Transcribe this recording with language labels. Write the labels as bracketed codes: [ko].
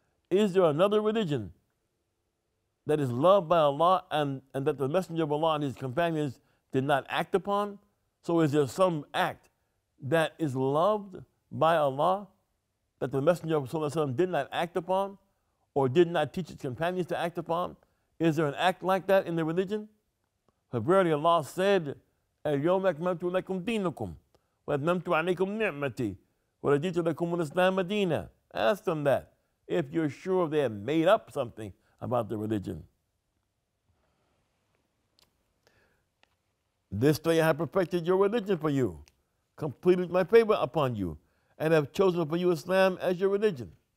[en] Is there another religion that is loved by Allah and that the Messenger of Allah and his companions did not act upon? So is there some act that is loved by Allah that the Messenger of Allah did not act upon or did not teach his companions to act upon? Is there an act like that in the religion? [ar] For verily Allah said, اليوم أكملت لكم دينكم وأتممت عليكم نعمتي ورضيت لكم الإسلام دينا. [en] Ask them that if you're sure they have made up something about the religion. This day I have perfected your religion for you, completed my favor upon you, and have chosen for you Islam as your religion.